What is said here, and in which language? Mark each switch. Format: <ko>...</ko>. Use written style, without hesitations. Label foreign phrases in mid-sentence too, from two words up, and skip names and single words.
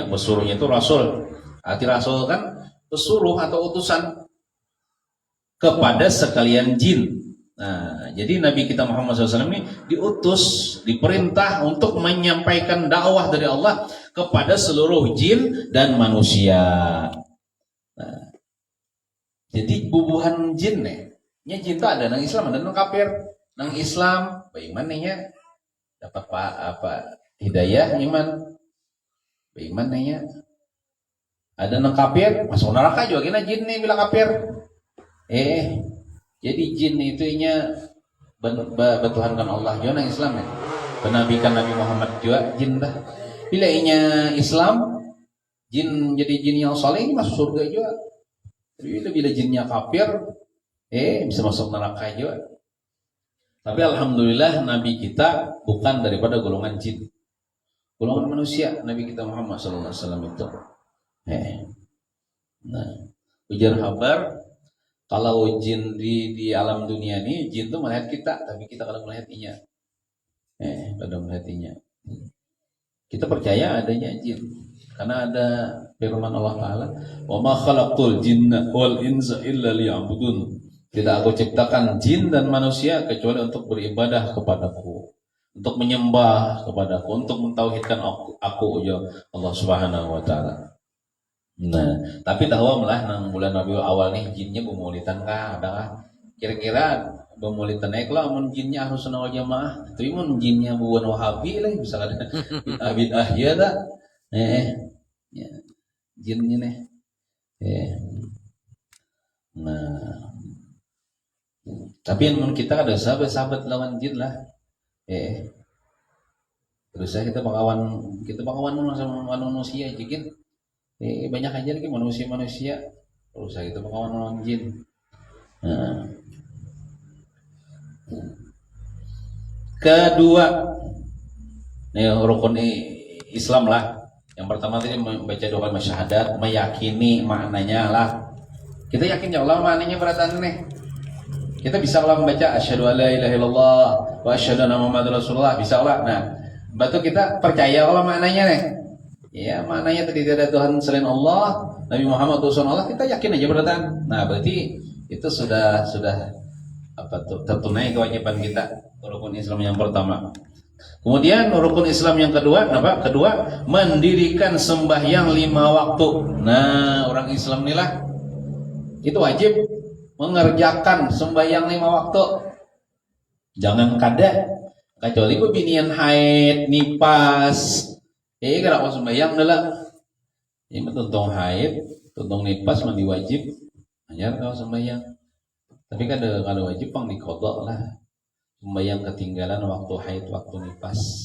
<id>Pesuruhnya itu Rasul. Arti Rasul kan pesuruh atau utusan kepada sekalian jin. Nah, jadi Nabi kita Muhammad SAW ini diutus, diperintah untuk menyampaikan dakwah dari Allah kepada seluruh jin dan manusia.</id> <bjn>Nah, jadi bubuhan jin nih. Jin itu ada nang Islam, ada nang kafir. Nang Islam, bagaimana dapat hidayah iman. Bagaimana ada nang kafir, masuk neraka juga kena jin nih bila kafir. Jadi jin itu bertuhankan Allah juga nang Islam ya. Penabikan Nabi Muhammad juga jin dah.</bjn> <id>Bila Islam, jin jadi jin yang saleh ini masuk surga juga. Jadi bila jinnya kafir, bisa masuk neraka juga. Tapi alhamdulillah Nabi kita bukan daripada golongan jin, golongan manusia. Nabi kita Muhammad SAW itu. Nah, ujar kabar kalau jin di alam dunia ini, jin itu melihat kita, tapi kita kadang melihatnya. Kadang melihatnya. Kita percaya adanya jin, karena ada firman</id> <ar>الله تعالى, "وما خلقت الجن والإنس إلا ليعبدون."</ar> <id>Tidak aku ciptakan jin dan manusia kecuali untuk beribadah kepadaku, untuk menyembah kepadaku, untuk mentauhidkan aku ya</id> <ar>الله سبحانه وتعالى.</ar> <bjn>Nah, tapi tahu malah nang bulan Rabiul Awal nih jinnya bemulitan kah? Ada kira-kira bemulitan naik lah mun jinnya Ahlus Sunnah wal Jamaah. Tapi mun jinnya buan Wahabi lah bisa ada bid'ah ya dah. Ya. Jinnya nih. Nah, tapi mun kita ada sahabat-sahabat lawan jin lah. Terus kita bakawan sama manusia jigin. Banyak aja lagi manusia. Terus kita bakawan lawan jin.</bjn> <id>Nah. Kedua, rukun Islam lah. Yang pertama tadi membaca 2 kalimat syahadat, meyakini maknanya lah.</id> <bjn>Kita yakin ya Allah maknanya beratan nih.</bjn> <id>Kita bisa lah membaca</id> <ar>أشهد أن لا إله إلا الله وأشهد أن محمدا رسول الله,</ar> <id>bisa lah.</id> <bjn>Nah, batu kita percaya Allah maknanya nih. Ya, maknanya tadi tidak ada Tuhan selain Allah, Nabi Muhammad utusan Allah, kita yakin aja beratan.</bjn> <id>Nah, berarti itu sudah tertunai kewajiban kita, rukun Islam yang pertama. Kemudian rukun Islam yang kedua, apa? Kedua, mendirikan sembahyang 5 waktu. Nah, orang Islam inilah itu wajib mengerjakan sembahyang 5 waktu.</id> <bjn>Jangan kada kecuali binian haid, nipas. Kada kau sembahyang adalah. Ini tuntung haid, tuntung nipas mandi wajib. Hanya kau sembahyang. Tapi kada wajib pang dikodok lah. Sembahyang ketinggalan waktu haid, waktu nipas.</bjn>